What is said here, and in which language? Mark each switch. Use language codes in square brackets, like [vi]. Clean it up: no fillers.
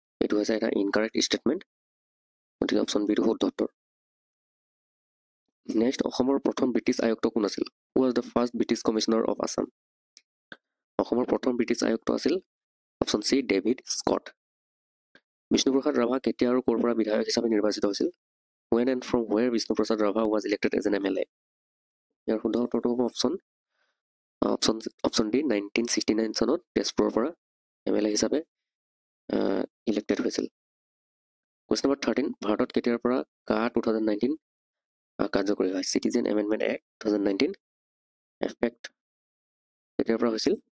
[as] এইটো হৈছে এটা ইনকাৰেক্ট ষ্টেটমেণ্ট, গতিকে অপশ্যন বিটো শুদ্ধ উত্তৰ। নেক্সট, অসমৰ প্ৰথম ব্ৰিটিছ আয়ুক্ত কোন আছিল? [en] Who was the first British commissioner of Assam? [as] অসমৰ প্ৰথম ব্ৰিটিছ আয়ুক্ত আছিল option C, David Scott. Bishnuprasad Rabha কেতিয়া আৰু ক'ৰ পৰা বিধায়ক হিচাপে নিৰ্বাচিত হৈছিল? [en] When and from where Vishnuprasad Rava was elected as an MLA? [as] ইয়াৰ শুদ্ধ উত্তৰটো হ'ব অপশ্যন ডি, 1969 চনত তেজপুৰৰ পৰা MLA হিচাপে ইলেক্টেড হৈছিল। কুৱেশ্যন নম্বৰ 13, ভাৰতত কেতিয়াৰ পৰা কা 2019 কাৰ্যকৰী হয়? চিটিজেন এমেণ্ডমেণ্ট এক্ট 2019 এফেক্ট কেতিয়াৰ পৰা হৈছিল?